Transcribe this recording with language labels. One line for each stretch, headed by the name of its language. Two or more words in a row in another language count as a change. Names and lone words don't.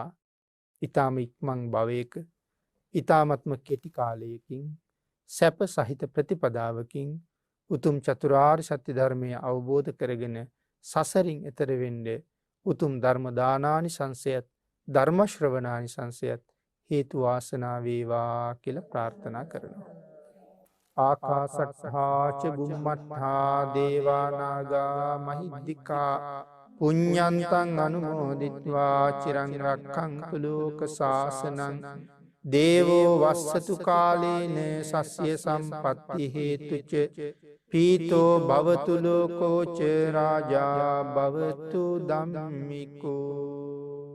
Sinhala: ඊ타ම ඉක්මන් භවයක ඊ타මත්ම කෙටි කාලයකින් සැප සහිත ප්‍රතිපදාවකින් උතුම් චතුරාර්ය සත්‍ය ධර්මය අවබෝධ කරගෙන සසරින් එතර වෙන්න උතුම් ධර්ම දානානිසංසයත් ධර්ම ශ්‍රවණානිසංසයත් හේතු වාසනා වේවා කියලා ප්‍රාර්ථනා කරනවා.
Pali: ආකාසට්ඨා ච බුම්මට්ඨා දේවා නාග මහිද්దికා පුඤ්ඤන්තං අනුමෝදිත්වා චිරං රක්ඛන්තු ලෝක සාසනං දේවෝ වස්සතු කාලේන සස්ය සම්පත්ති හේතුච පීතෝ භවතු ලෝකෝ ච රාජා භවතු ධම්මිකෝ.